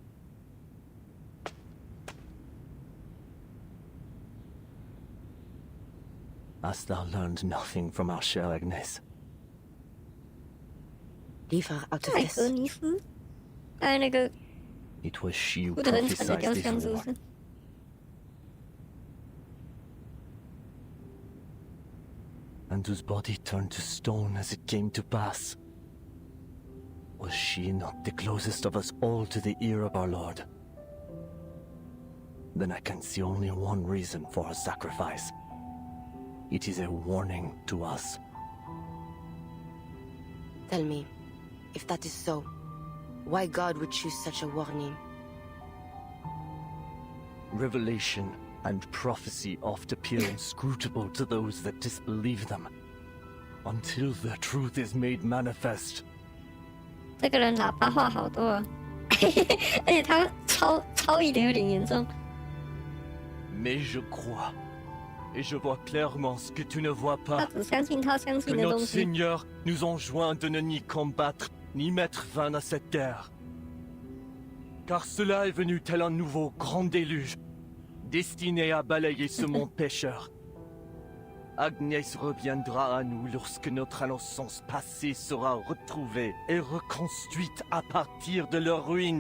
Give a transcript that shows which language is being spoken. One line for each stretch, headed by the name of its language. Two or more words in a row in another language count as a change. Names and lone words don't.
English: Hast thou learned nothing from our chère Agnès? Leave her out of
Chinese: 艾
English: this.
Chinese: 格尼斯，哎，那个
English: It was she who
Chinese: 哭得很惨的
English: prophesied
Chinese: 雕
English: this
Chinese: 像，是不
English: war.
Chinese: 是？
English: And whose body turned to stone as it came to pass. Was she not the closest of us all to the ear of our Lord? Then I can see only one reason for her sacrifice. It is a warning to us. Tell me, if that is so, why God would choose such a warning? Revelation and prophecy oft appear inscrutable to those that disbelieve them, until the truth is made manifest.
Chinese: 这个人喇叭话好多啊，而且他超译的有点严重。
French: Mais je crois, et je vois clairement ce que tu ne vois
Chinese: 他
French: pas,
Chinese: 只相信他相
French: que
Chinese: 信的东
French: notre
Chinese: 西。
French: Seigneur nous enjoint de ne ni combattre, ni mettre fin à cette guerre. Car cela est venu tel un nouveau grand déluge, destiné à balayer ce monde pécheur. Agnès reviendra à nous lorsque notre innocence passée sera retrouvée et reconstruite à partir de leur ruine.